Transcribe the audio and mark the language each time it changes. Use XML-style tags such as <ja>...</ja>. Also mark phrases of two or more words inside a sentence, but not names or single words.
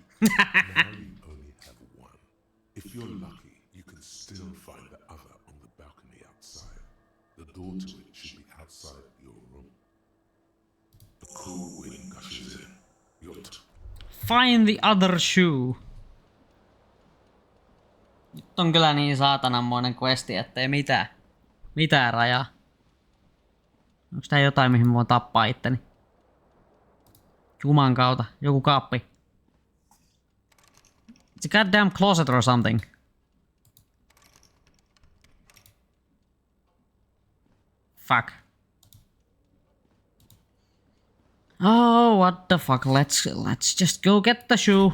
<en>Now you only have one. If you're lucky, you can still find the other on the balcony outside. The door to it should be outside your room. The cool wind gushes in. Find the other shoe.</en> <fi>Nyt on kyllä niin saatananmoinen questi, ettei mitään. Mitään rajaa. Onks tää jotain, mihin mä voin tappaa itteni? Juman kautta. Joku kaappi.</fi> <en>It's a goddamn closet or something. Fuck. Oh, what the fuck? Let's just go get the shoe.</en>